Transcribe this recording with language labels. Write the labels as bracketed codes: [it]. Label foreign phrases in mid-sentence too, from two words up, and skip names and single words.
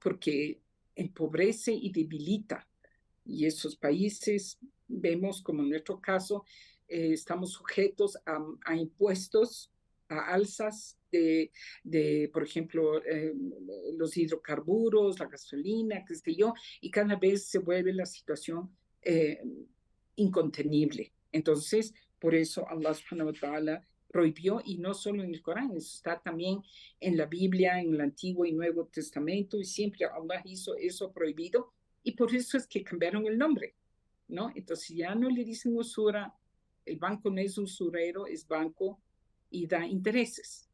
[es] Porque empobrece y debilita. Y esos países, vemos como en nuestro caso, estamos sujetos a impuestos, a alzas por ejemplo, los hidrocarburos, la gasolina, qué sé yo, y cada vez se vuelve la situación eh, incontenible. Entonces, por eso [ar] الله سبحانه وتعالى [es] prohibió, y no solo en el Corán, eso está también en la Biblia, en el Antiguo y Nuevo Testamento, y siempre Allah hizo eso prohibido, y por eso es que cambiaron el nombre, ¿no? Entonces ya no le dicen usura, el banco no es usurero, es banco y da intereses.